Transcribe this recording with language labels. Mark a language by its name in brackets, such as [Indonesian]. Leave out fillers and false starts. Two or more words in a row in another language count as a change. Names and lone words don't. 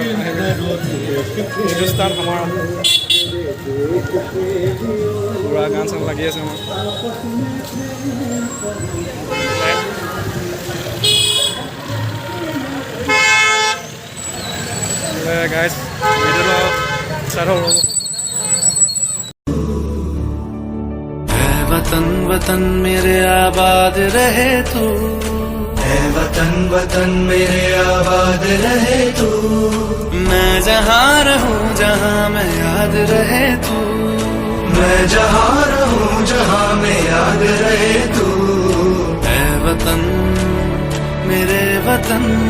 [Assamese] হিন্দুস্তান আমাৰ পূৰা গান চান লাগি আছে আমাৰ। গাইজ ভিডিঅ'টো ষ্টাৰ্ট হ'ব। [Hindi] वतन वतन मेरे आबाद रहे तू। वतन वतन मेरे आबाद रहे तू, मैं जहाँ रहूं जहाँ मैं याद रहे तू, मैं जहाँ रहूं जहाँ मैं याद रहे तू, ऐ वतन मेरे वतन।